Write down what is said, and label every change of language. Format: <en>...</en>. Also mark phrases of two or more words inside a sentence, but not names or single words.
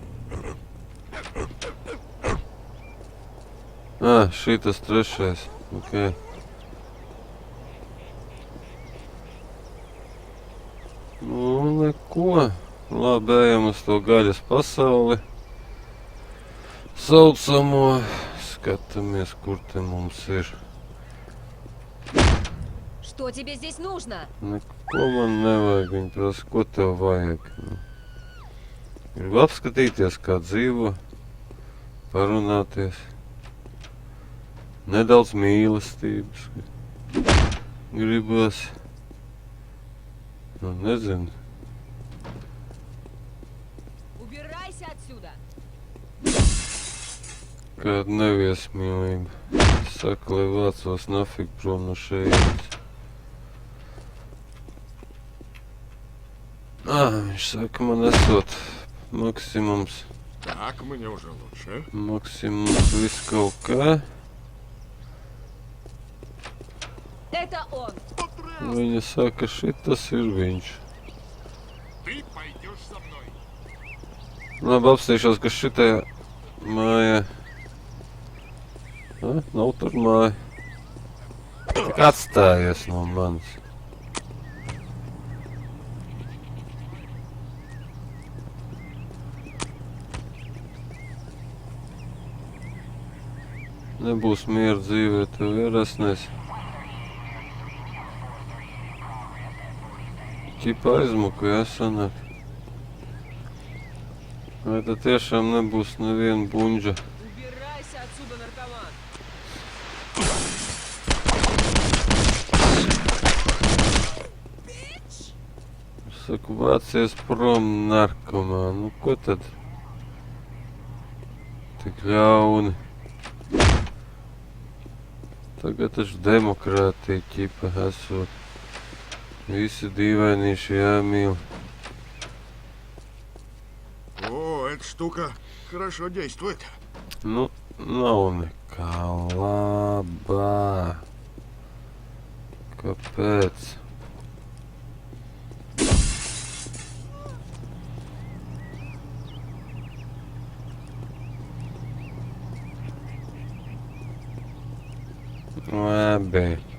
<lv>Šitas trešais. Ok. Nu, neko. Labi, ejam uz to gaļas pasauli. Saucamo. Skatāmies, kur te mums ir.</lv> <ru>Что тебе здесь нужно?</ru> <lv>Neko man nevajag. Viņi prasa, ko tev vajag. Gribu apskatīties, kā dzīvo. Parunāties. Nedaudz mīlestības. Gribas. Nu, nezinu.</lv> <ru>Убирайся отсюда!</ru> <lv>Kāda neviesmīlība. Saka, lai vācos nafig prom no šejienes. Viņš saka, man esot maksimums.</lv> <ru>Так, мне уже лучше.</ru> <lv>Maksimums viss kaut kā.</lv> <ru>Это он!</ru> <lv>Viņa saka, šitas ir viņš.</lv> <ru>Ты пойдешь со мной.</ru> <lv>Labi, apstīšos, ka šitajā mājā... Nav tur māja. Tik atstājies no manis. Nebūs miera dzīvē, tev ierasnēs. Ķipa aizmuku, jā, sanāk. Vai tad tiešām nebūs neviena buņģa?</lv> <ru>Убирайся отсюда, наркоман!</ru> <lv>Saku, vācies prom, narkomā. Nu, ko tad? Tik ļauni. Tagad taču demokrātija ķipa esot. Visi dīvainīši jāmīl.</lv> <ru>О, эта штука хорошо действует.</ru> <lv>Nu, nav nekā labā. Kāpēc? Labi.</lv>